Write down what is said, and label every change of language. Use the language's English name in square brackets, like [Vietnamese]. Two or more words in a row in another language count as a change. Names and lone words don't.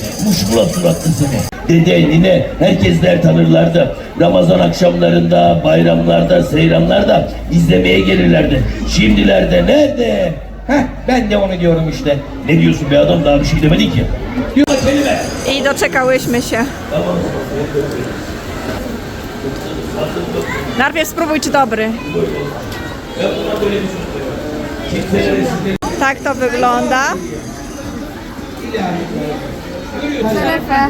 [Turkish] Muşmula suratlı seni. Dede, nine, herkesler tanırlardı. Ramazan akşamlarında, bayramlarda, seyranlarda izlemeye gelirlerdi. Şimdilerde nerede? Ben de onu diyorum işte. Ne diyorsun be adam, daha bir şey demedin ki. Diyor kelime. [Polish] I doczekałyśmy się. [Turkish] Tamam. [Polish] Najpierw spróbuj, czy dobry. Tak to wygląda. Szerefę.